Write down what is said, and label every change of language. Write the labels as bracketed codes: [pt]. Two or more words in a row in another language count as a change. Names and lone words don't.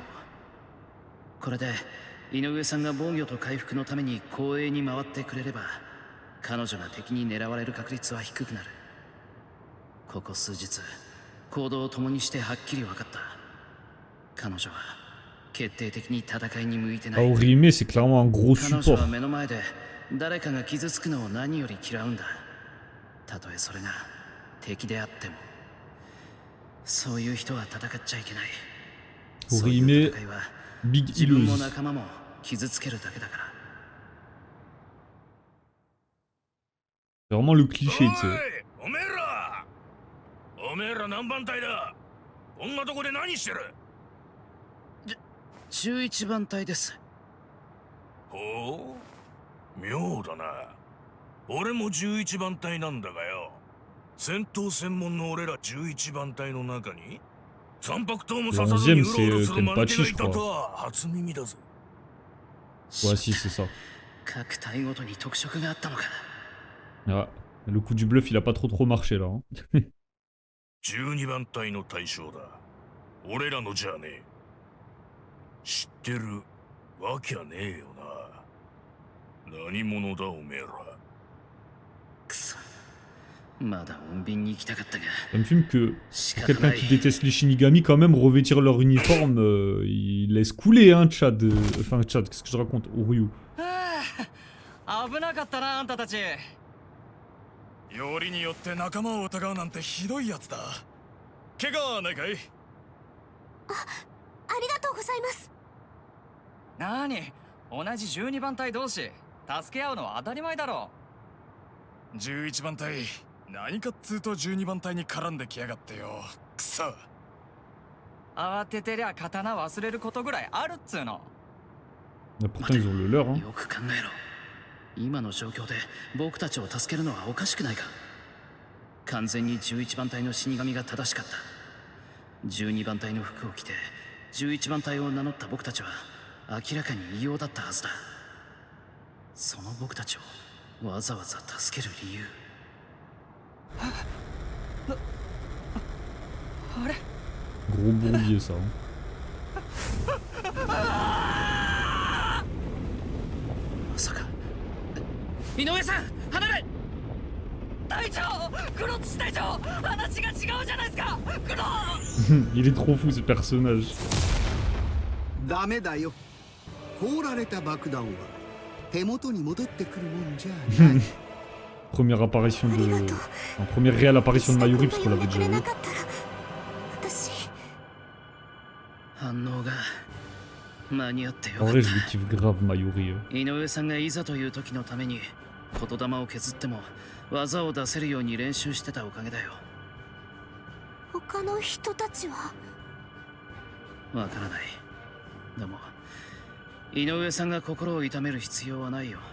[ja] これで井上さんが防御と回復のために後衛に回ってくれれば彼女が敵に狙われる確率は低くなる。ここ数日行動を共にしてはっきり分かった。彼女は決定的に戦いに向いてない。 [fr] Orihime, c'est clairement un gros [ja] 彼女 [fr] support. [ja] は目の前で誰かが傷つくのを何より嫌うんだ。たとえそれが敵であっても。そういう人は戦っちゃいけない。 [fr] Orihime, big [ja] 自分も [fr] ileuse. [ja] 仲間も傷つけるだけだから。 [fr] C'est vraiment le cliché, tu sais. [ja] おめえら何番隊だ。こんなとこで何してる。 11番隊です。ほう、妙だな。俺も11番隊なんだがよ。戦闘専門の俺ら11番隊の中に残白刀も [fr] Le [ja] 刺さずに [fr] 11e, [ja] うろうろする [fr] c'est [ja] 間抜けが [fr] Kenpachi, [ja] い [fr] je [ja] た [fr] crois. [ja] とは初耳だぜ。 [fr] Ouais, si, c'est ça. [ja] 各隊ごとに特色があったのか。 [fr] Ah, le coup du bluff, il a pas trop marché là. Hein. [ja] 12 番隊の大将だ。俺らのじゃねえ。知ってるわけはねえよな。何者だおめえら。くそ。まだ穏便に行きたかったが。 [fr] Ça me fume que [ja] 仕 [fr] pour [ja] 方 [fr] quelqu'un [ja] ない。 [fr] qui déteste les Shinigami, quand même, revêtir leur uniforme, il laisse couler, hein, Chad. Enfin, Chad, qu'est-ce que je raconte? Ryu. [ja] 危なかったなあんたたち。よりによって仲間を疑うなんてひどいやつだ。怪我はないかい？ありがとうございます。なに、同じ12番隊同士助け合うのは当たり前だろ。 11番隊、何かっつうと12番隊に絡んできやがってよ。くそ。慌ててりゃ刀忘れることぐらいあるっつうの。 [fr] Pourtant, ils ont le leur, hein. [ja] よく考えろ。今の状況で僕たちを助けるのはおかしくないか。完全に11番隊の死神が正しかった。12番隊の服を着て11番隊を名乗った僕たちは明らかに異様だったはずだ。その僕たちをわざわざ助ける理由。あれ [fr] Gros bourbier, ça. Hein. [ja] まさか。井上さん、離れ。隊長、黒土隊長、話が違うじゃないですか。黒。 [fr] Il est trop fou, ce personnage. [ja] ダメだよ。放られた爆弾は手元に戻ってくるもんじゃない。 [fr] Première apparition [ja] ありが [fr] de... [ja] とう。 [fr] Enfin, première réelle apparition de Mayuri, parce qu'on l'avait [ja] 呼んでくれ [fr] déjà [ja] な [fr] vu. [ja] かったら私。反応が間に合ってよ [fr] En [ja] かっ [fr] vrai, je le kiffe grave, Mayuri. [ja] た。井上さんがいざという時のために言霊を削っても技を出せるように練習してたおかげだよ。他の人たちはわからない。でも井上さんが心を痛める必要はないよ。